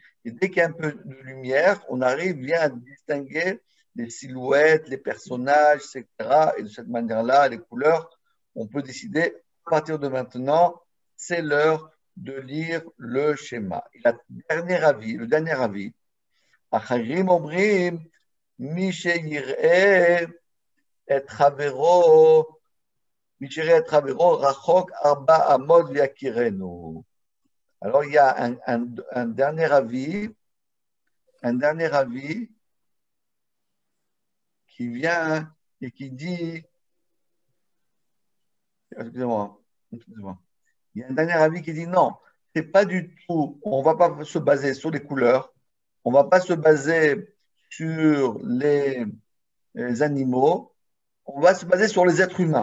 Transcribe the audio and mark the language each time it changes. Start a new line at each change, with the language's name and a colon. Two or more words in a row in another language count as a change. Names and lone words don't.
French: Et dès qu'il y a un peu de lumière, on arrive bien à distinguer les silhouettes, les personnages, etc. Et de cette manière-là, les couleurs, on peut décider, à partir de maintenant, c'est l'heure de lire le schéma. Et le dernier avis,
Hebrew: אחרים אומרים משיראה את חבירו רחוק ארבע אמות ויכירנו.
French: Alors, il y a un dernier avis qui vient et qui dit, excusez-moi, il y a un dernier avis qui dit non, c'est pas du tout, on va pas se baser sur les couleurs, on va pas se baser sur les animaux, on va se baser sur les êtres humains.